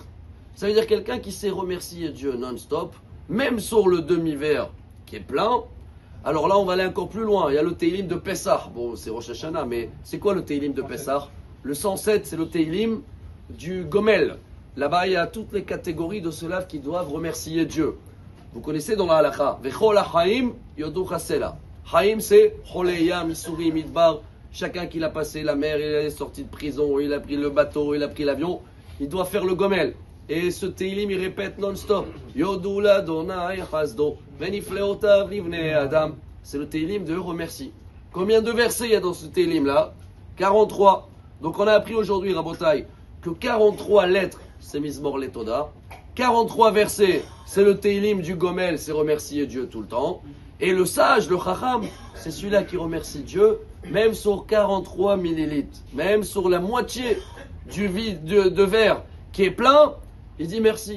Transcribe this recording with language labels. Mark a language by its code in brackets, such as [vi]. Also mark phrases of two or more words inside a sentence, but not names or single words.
[fr] Ça veut dire quelqu'un qui sait remercier Dieu non-stop, même sur le demi-verre qui est plein. Alors là, on va aller encore plus loin. Il y a le Teilim de Pessah. Bon, c'est Rosh Hashanah, mais c'est quoi le Teilim de Pessah? Le 107, c'est le Teilim du Gomel. Là-bas, il y a toutes les catégories de ceux-là qui doivent remercier Dieu. Vous connaissez dans la halakha. [he] וכל החיים יודוך סלה. Haim, [fr] c'est choleya, misuri, midbar. Chacun qui l'a passé la mer, il est sorti de prison, il a pris le bateau, il a pris l'avion. Il doit faire le Gomel. Et ce Teilim, il répète non-stop. [he] יודו לה' חסדו. ונפלאותיו לבני אדם. [fr] C'est le Teilim de remercie. Combien de versets il y a dans ce Teilim-là? 43. Donc on a appris aujourd'hui, Rabotai, que 43 lettres, c'est Mizmor Letoda. 43 versets, c'est le Teilim du Gomel, c'est remercier Dieu tout le temps. Et le sage, le Chacham, c'est celui-là qui remercie Dieu, même sur 43 millilitres, même sur la moitié du vide de verre qui est plein, il dit merci.